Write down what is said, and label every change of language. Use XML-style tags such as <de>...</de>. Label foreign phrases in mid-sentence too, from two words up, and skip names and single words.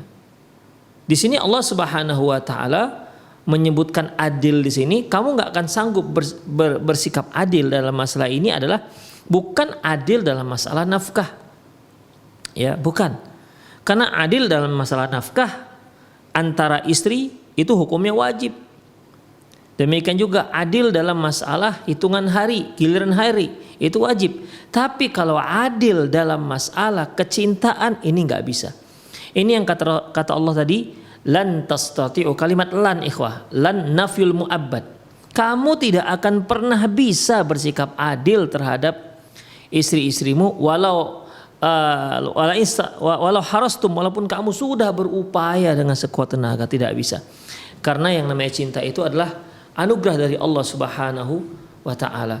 <id>Di sini Allah</id> <ar>سبحانه وتعالى</ar> <id>menyebutkan adil di sini, kamu nggak akan sanggup bersikap adil dalam masalah ini adalah bukan adil dalam masalah nafkah, ya bukan, karena adil dalam masalah nafkah antara istri itu hukumnya wajib. Demikian juga adil dalam masalah hitungan hari, giliran hari itu wajib. Tapi kalau adil dalam masalah kecintaan ini nggak bisa. Ini yang kata Allah tadi,</id> <ar>لن تستطيعوا، كلمة لن إخوة، لن نفي المؤبد.</ar> <id>Kamu tidak akan pernah bisa bersikap adil terhadap istri-istrimu</id> <ar>ولو حرصتم,</ar> <id>walaupun kamu sudah berupaya dengan sekuat tenaga, tidak bisa. Karena yang namanya cinta itu adalah anugerah dari Allah</id> <ar>سبحانه وتعالى.</ar>